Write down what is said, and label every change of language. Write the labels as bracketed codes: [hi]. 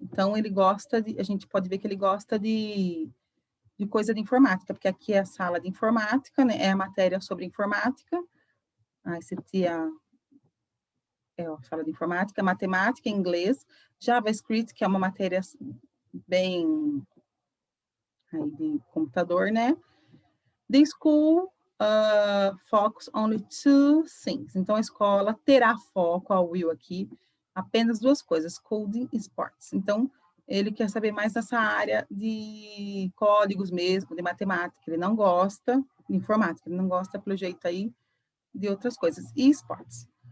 [pt] Então, ele gosta de... A gente pode ver que ele gosta de coisa de informática, porque aqui é a sala de informática, né? É a matéria sobre informática. ICT é a sala de informática, matemática, inglês, JavaScript, que é uma matéria bem aí de computador, né? [en] The school focus only two things. [pt] Então, a escola terá foco, a will aqui, apenas duas coisas, coding e sports. Então, ele quer saber mais nessa área de códigos mesmo, de matemática. Ele não gosta de informática, ele não gosta, pelo jeito aí, de outras coisas. E esportes.